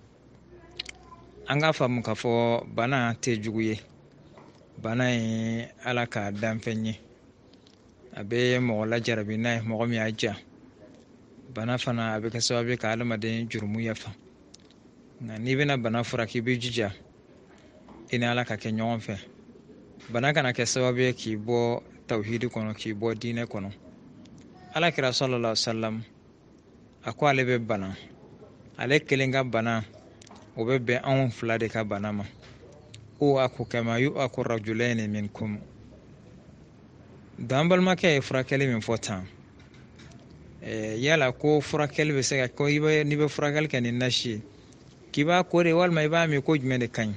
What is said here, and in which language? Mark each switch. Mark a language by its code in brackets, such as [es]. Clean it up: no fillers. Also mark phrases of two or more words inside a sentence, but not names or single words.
[bm] An k'a faamu k'a fɔ bana tɛ jugu ye, bana ye ala ka danfɛn ye, a bɛ mɔgɔ lajarabi n'a ye mɔgɔ min y'a ja. Bana fana a bɛ kɛ sababu ye ka adamaden jurumu yafa. Nka n'i bɛna bana furakɛ i bɛ jija i ni ala ka kɛ ɲɔgɔn fɛ. Bana kana kɛ sababu ye k'i bɔ tawhidi kɔnɔ, k'i bɔ diinɛ kɔnɔ. Alakira [ar] صلى الله عليه وسلم [bm] a ko ale bɛ bana, ale kelen ka bana o bɛ bɛn anw fila de ka bana ma. O a ko [ar] كما يوعك رجلان منكم. [bm] Dan balimakɛ ye furakɛli min fɔ tan, yala ko furakɛli bɛ se ka ko n'i bɛ furakɛli kɛ ni nasi ye k'i b'a ko de walima i b'a min ko jumɛn de ka ɲi.